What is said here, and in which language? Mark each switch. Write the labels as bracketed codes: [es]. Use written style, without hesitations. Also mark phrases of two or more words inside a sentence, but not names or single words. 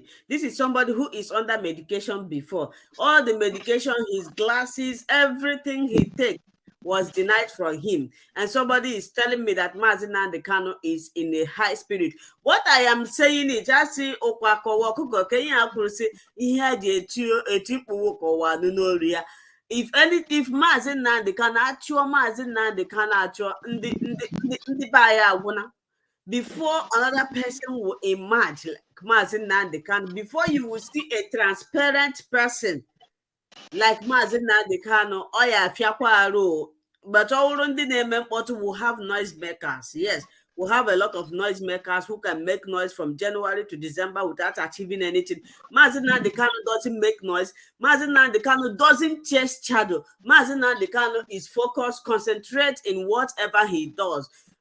[en] This is somebody who is under medication before. All the medication, his glasses, everything he takes was denied from him. And somebody is telling me that Mazi Nnamdi Kanu is in a high spirit. What I am saying is just see if Mazi Nnamdi Kanu [ig] achụọ Mazi Nnamdi Kanu achụọ ndị baya agwụna, [en] before another person will emerge like Mazi Nnamdi Kanu, before you will see a transparent person like Mazi Nnamdi Kanu, [ig] oya fiakwa arụ. [en] But all [ig] ndị na-eme mkpọtụ [en] will have noisemakers. Yes, we'll have a lot of noisemakers who can make noise from January to December without achieving anything. Mazi Nnamdi Kanu doesn't make noise. Mazi Nnamdi Kanu doesn't chase shadow. Mazi Nnamdi Kanu is focused, concentrate in whatever he does.